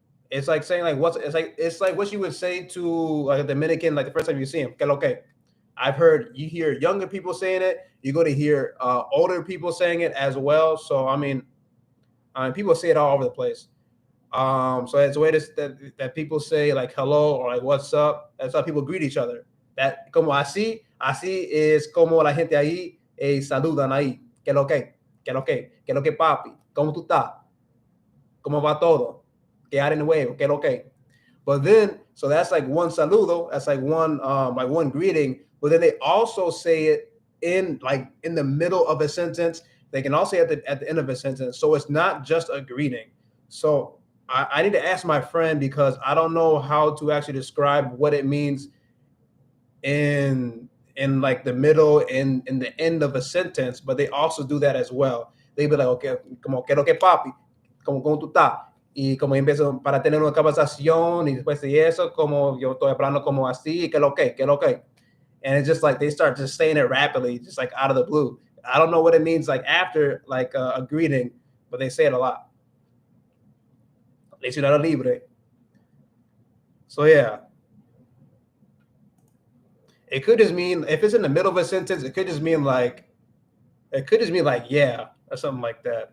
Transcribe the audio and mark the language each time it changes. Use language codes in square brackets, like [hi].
[en] It's like saying like it's like what you would say to like a Dominican like the first time you see him. Que lo que? I've heard you hear younger people saying it. You're going to hear older people saying it as well. So I mean, people say it all over the place. So it's a way that people say like hello or like what's up. That's how people greet each other. [es] That como así es como la gente ahí saludan ahí. Que lo que lo que papi. ¿Cómo tú estás? ¿Cómo va todo? ¿Qué hay en nuevo? ¿Qué lo que? [en] But then, so that's like one saludo. That's like one greeting. But then they also say it in the middle of a sentence. They can also say at the end of a sentence. So it's not just a greeting. So I need to ask my friend because I don't know how to actually describe what it means in like the middle and in the end of a sentence. But they also do that as well. [es] They be like, okay, como que lo que papi, como tú estás. Y como empiezo para tener una conversación y después de eso, como yo estoy hablando como así, que lo que. [en] And it's just like they start just saying it rapidly, just like out of the blue. I don't know what it means like after like a greeting, but they say it a lot. Ciudad libre. So yeah. It could just mean if it's in the middle of a sentence, it could just mean like yeah or something like that.